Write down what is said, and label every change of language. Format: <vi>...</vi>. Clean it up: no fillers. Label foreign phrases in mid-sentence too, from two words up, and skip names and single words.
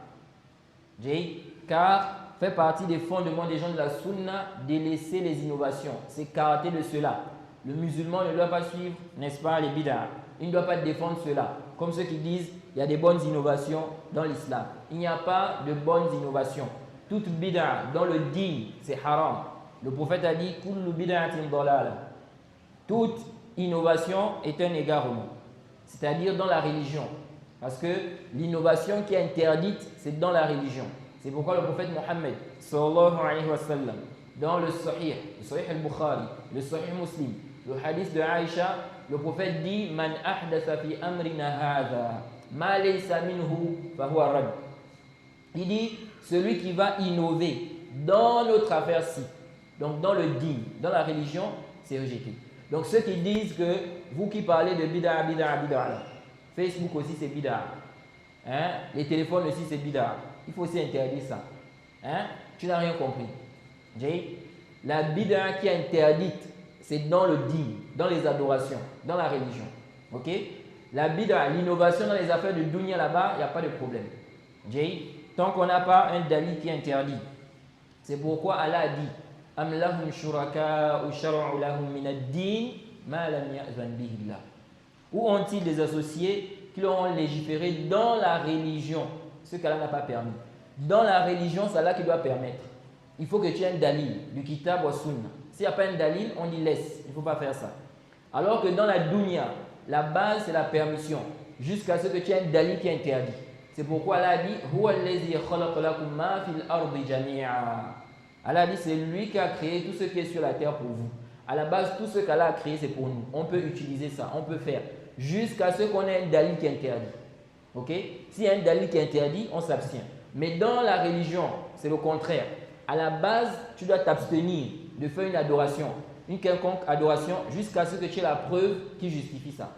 <fr>Car fait partie des fondements des gens de la sunna délaisser les innovations. C'est karaté de cela. Le musulman ne doit pas suivre, n'est-ce pas, les bid'ah. Il ne doit pas défendre cela. Comme ceux qui disent il y a des bonnes innovations dans l'islam. Il n'y a pas de bonnes innovations. Toute bid'ah dans le din, c'est haram. Le prophète a dit</fr> <ar>كل بدعة ضلالة.</ar> <fr>Toute innovation est un égarement. C'est-à-dire dans la religion. Parce que l'innovation qui est interdite, c'est dans la religion. C'est pourquoi le prophète Mohammed,</fr> <ar>صلى الله عليه وسلم,</ar> <fr>dans le Sahih al-Bukhari, le Sahih Muslim, le hadith de Aïcha, le prophète dit</fr> <ar>من أحدث في أمرنا هذا ما ليس منه فهو رد.</ar> <fr>Il dit celui qui va innover dans notre affaire-ci, donc dans le din, dans la religion, c'est rejeté. Donc ceux qui disent que vous qui parlez de bid'ah, Facebook aussi c'est bid'ah, les téléphones aussi c'est bid'ah, il faut aussi interdire ça. Tu n'as rien compris. La bid'ah qui est interdite, c'est dans le din, dans les adorations, dans la religion. Ok? La bid'ah, l'innovation dans les affaires de dunya là-bas, il n'y a pas de problème. Tant qu'on n'a pas un dalil qui est interdit. C'est pourquoi Allah a dit</fr> <ar>أم لهم شركاء شرعوا لهم من الدين ما لم يأذن به الله.</ar> <fr>Où ont-ils des associés qui leur ont légiféré dans la religion ce qu'Allah n'a pas permis? Dans la religion, c'est Allah qui doit permettre. Il faut que tu aies un dalil du</fr> <ar>كتاب وسنة.</ar> <fr>S'il n'y a pas un dalil, on dit laisse. Il ne faut pas faire ça. Alors que dans la dunya, la base c'est la permission. Jusqu'à ce que tu aies un dalil qui est interdit. C'est pourquoi Allah a dit</fr> <ar>هو الذي خلق لكم ما في الأرض جميعا.</ar> <fr>Allah a dit c'est lui qui a créé tout ce qui est sur la terre pour vous. À la base, tout ce qu'Allah a créé, c'est pour nous. On peut utiliser ça, on peut faire. Jusqu'à ce qu'on ait un dalil qui est interdit. Ok? S'il y a un dalil qui est interdit, on s'abstient. Mais dans la religion, c'est le contraire. À la base, tu dois t'abstenir de faire une adoration, une quelconque adoration, jusqu'à ce que tu aies la preuve qui justifie ça.</fr>